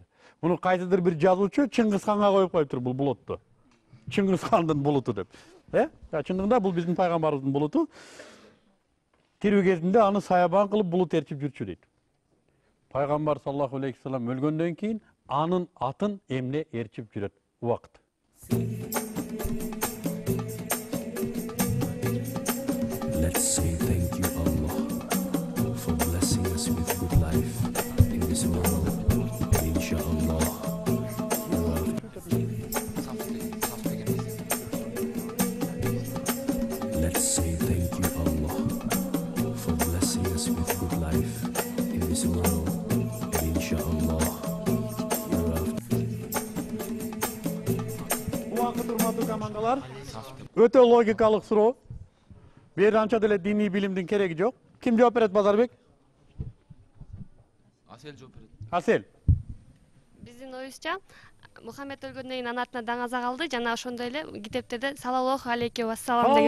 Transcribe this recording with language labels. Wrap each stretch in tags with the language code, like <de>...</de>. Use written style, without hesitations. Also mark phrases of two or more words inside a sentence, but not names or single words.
<ky>Буну кайсыдыр бир жазуучу Чыңгызханга коюп коюптур бул булутту. Чыңгызхандын булуту деп. Чындыгында бул биздин пайгамбарыбыздын булуту. Тирүү кезинде аны саябан кылып булут эрчип жүрчү дейт. Пайгамбар</ky> <ar>صلى الله عليه وسلم</ar> <ky>өлгөндөн кийин анын атын эмне эрчип жүрөт убакыт.</ky> <en>Let's say thank you, Allah, for blessing us with good life in this world. And inshallah, let's say thank you, Allah, for blessing us with good life in this world. And inshallah,</en> <ky>Убакыт, урматтуу командалар, өтө логикалык суроо. Бир анча деле диний билимдин кереги жок. Ким жооп берет, Базарбек? Асел жооп берет. Асел. Биздин оюбузча Мухаммед өлгөндөн кийин анын атына даңаза калды, жана ошондой эле китептерде</ky> <ar>صلى الله عليه وسلم</ar> <ky>деген</ky>